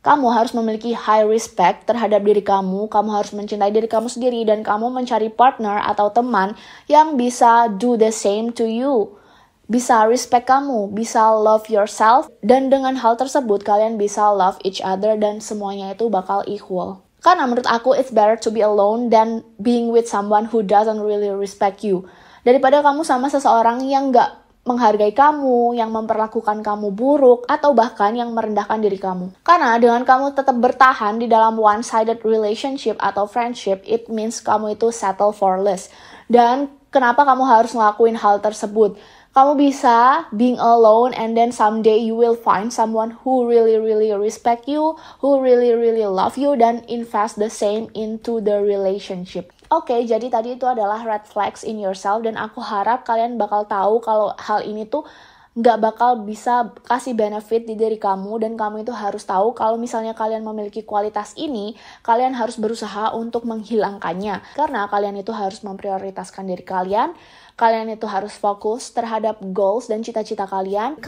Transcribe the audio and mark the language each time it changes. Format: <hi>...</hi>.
<id>Kamu harus memiliki</id> <en>high respect</en> <id>terhadap diri kamu harus mencintai diri kamu sendiri, dan kamu mencari partner atau teman yang bisa</id> <en>do the same to you.</en> <id>Bisa respect kamu, bisa</id> <en>love yourself,</en> <id>dan dengan hal tersebut kalian bisa</id> <en>love each other</en> <id>dan semuanya itu bakal equal. Karena menurut aku</id> <en>it's better to be alone than being with someone who doesn't really respect you.</en> <id>Daripada kamu sama seseorang yang gak menghargai kamu, yang memperlakukan kamu buruk, atau bahkan yang merendahkan diri kamu. Karena dengan kamu tetap bertahan di dalam</id> <en>one-sided relationship</en> <id>atau friendship,</id> <en>it means</en> <id>kamu itu</id> <en>settle for less.</en> <id>Dan kenapa kamu harus ngelakuin hal tersebut? Kamu bisa</id> <en>being alone and then someday you will find someone who really respect you, who really love you, dan invest the same into the relationship.</en> <id>Oke, jadi tadi itu adalah</id> <en>red flags in yourself,</en> <id>dan aku harap kalian bakal tahu kalau hal ini tuh gak bakal bisa kasih benefit di diri kamu, dan kamu itu harus tahu kalau misalnya kalian memiliki kualitas ini, kalian harus berusaha untuk menghilangkannya. Karena kalian itu harus memprioritaskan diri kalian itu harus fokus terhadap goals dan cita-cita kalian.</id>